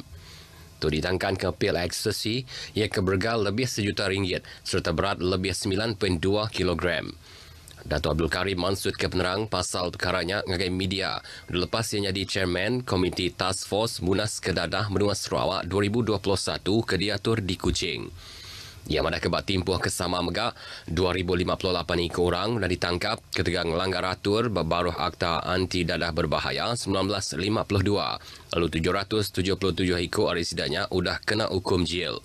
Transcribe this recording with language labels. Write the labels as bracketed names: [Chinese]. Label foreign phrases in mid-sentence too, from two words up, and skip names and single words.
[Iban] Tu ditangkan ke pil ekstasi ia ke berga lebih 1 juta ringgit serta berat lebih 9.2 kilogram. Datuk Abdul Karim mansut ke penerang pasal perkaranya ngagai media lepas ia jadi Chairman Komiti Task Force Munas Kedadah Menua Sarawak 2021 ke diatur di Kuching. Ia madah kebat timpuh kesama megak 2,058 ekor orang dah ditangkap ketika melanggar atur berbaruh Akta Anti Dadah Berbahaya 1952. Lalu 777 ekor residanya sudah kena hukum jil.